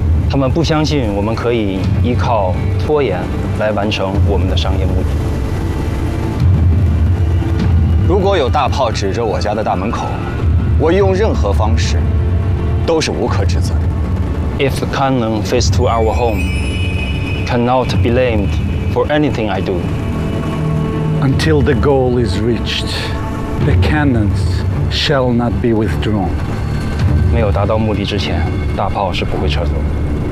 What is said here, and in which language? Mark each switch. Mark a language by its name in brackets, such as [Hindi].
[Chinese] 他们不相信我们可以依靠拖延来完成我们的商业目的。如果有大炮指着我家的大门口，我用任何方式都是无可指责的。 [English] If the cannon faced to our home cannot be blamed for anything I do, until the goal is reached, the cannons shall not be withdrawn. [Chinese] 没有达到目的之前，大炮是不会撤走的。